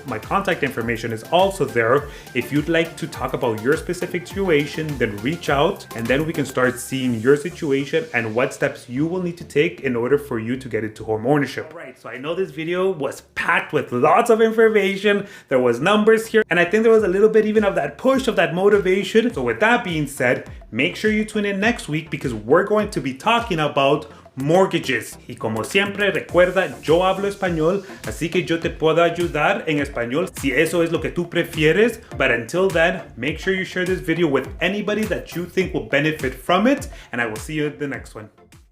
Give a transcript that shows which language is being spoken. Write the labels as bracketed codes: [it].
[en] My contact information is also there. If you'd like to talk about your specific situation, then reach out and then we can start seeing your situation and what steps you will need to take in order for you to get into home ownership. All right, so I know this video was packed with lots of information. There was numbers here, and I think there was a little bit even of that push, of that motivation. So with that being said, make sure you tune in next week because we're going to be talking about mortgages. [es] Y como siempre, recuerda, yo hablo español, así que yo te puedo ayudar en español si eso es lo que tú prefieres. [en] But until then, make sure you share this video with anybody that you think will benefit from it, and I will see you in the next one.